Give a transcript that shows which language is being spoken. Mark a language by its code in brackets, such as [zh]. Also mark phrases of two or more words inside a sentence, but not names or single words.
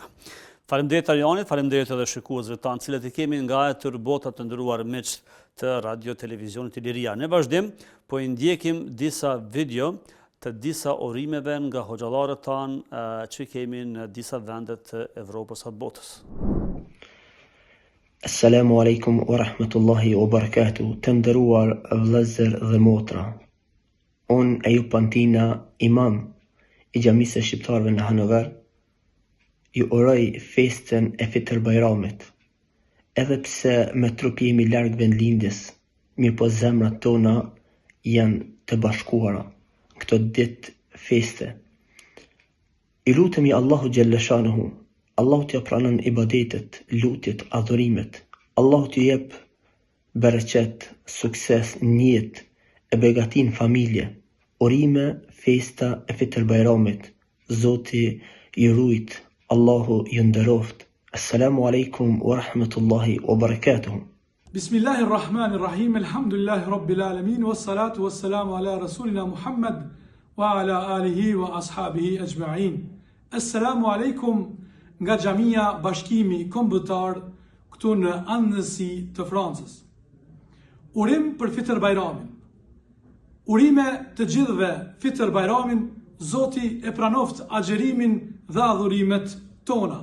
[sq] Faleminderit Arjanit, faleminderit edhe shikuesve tanë, cilët i kemi nga e tërë botat të ndëruar miq të Radio Televizionit Iliria. Ne vazhdim po i ndjekim disa video të disa urimeve nga hoxhallarët tanë që kemi në disa vendet të Evropës atë botës. [ar] السلام عليكم ورحمة الله وبركاته. [sq] Të nderuar vëllezër dhe motra. Unë Ejub Pantina, imam i xhamisë shqiptarëve në Hanover, ju uroj festën e Fitr Bajramit. Edhe pse me trup jemi larg vendlindjes, mirë po zemrat tona janë të bashkuara këto ditë feste. I lutemi Allahu Gjellëshanuhu, Allahu t'ja pranon ibadetet, lutjet, adhurimet, Allahu t'ju jep bereqet, sukses, njet, e begatin familje, urime, festa e Fitr Bajramit, Zoti ju rujt, Allahu ju nderoft. [ar] السلام عليكم ورحمة الله وبركاته. بسم الله الرحمن الرحيم الحمد لله رب العالمين والصلاة والسلام على رسولنا محمد وعلى آله وأصحابه أجمعين. السلام عليكم [sq] nga Xhamia Bashkimi Kombëtar këtu në Anësi të Francës. Urim për Fitr Bajramin. Urime të gjithëve Fitr Bajramin, Zoti e pranoft agjerimin dhe adhurimet tona.